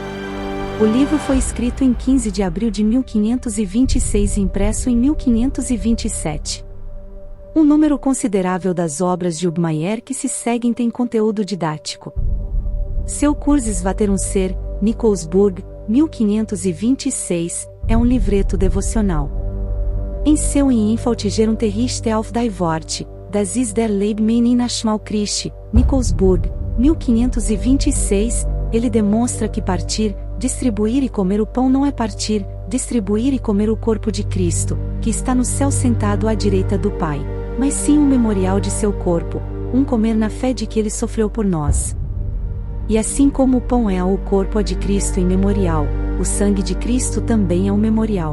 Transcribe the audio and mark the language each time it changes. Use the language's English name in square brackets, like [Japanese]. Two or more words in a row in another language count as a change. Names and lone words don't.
[Portuguese] O livro foi escrito em 15 de abril de 1526 e impresso em 1527. Um número considerável das obras de Ubmaier que se seguem tem conteúdo didático. Seu Curses Vaterum Ser, Nikolsburg, 1526, é um livreto devocional. Em seu Infaltigerum Terrichte auf die Worte, das ist der Leibmann in Ashmal Christi, Nikolsburg, 1526, ele demonstra que partir, distribuir e comer o pão não é partir, distribuir e comer o corpo de Cristo, que está no céu sentado à direita do Pai, mas sim um memorial de seu corpo, um comer na fé de que ele sofreu por nós. E assim como o pão é o corpo de Cristo em memorial, o sangue de Cristo também é um memorial.